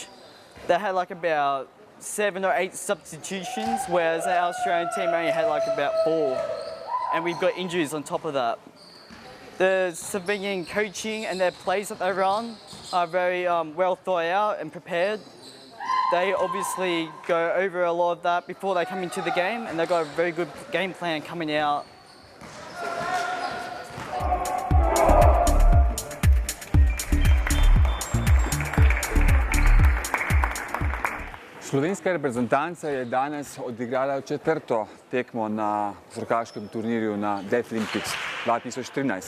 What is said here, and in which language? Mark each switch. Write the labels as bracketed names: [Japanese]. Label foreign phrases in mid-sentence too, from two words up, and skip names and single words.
[English] They had like about 7 or 8 substitutions, whereas our Australian team only had like about 4. and we've got injuries on top of that. The Slovenian coaching and their plays that they run are very well thought out and prepared. They obviously go over a lot of that before they come into the game, and they've got a very good game plan coming out. [Slovenian] Slovenska reprezentanca je danes odigrala četrto tekmo na košarkaškem turnirju na Deaflympics 2013.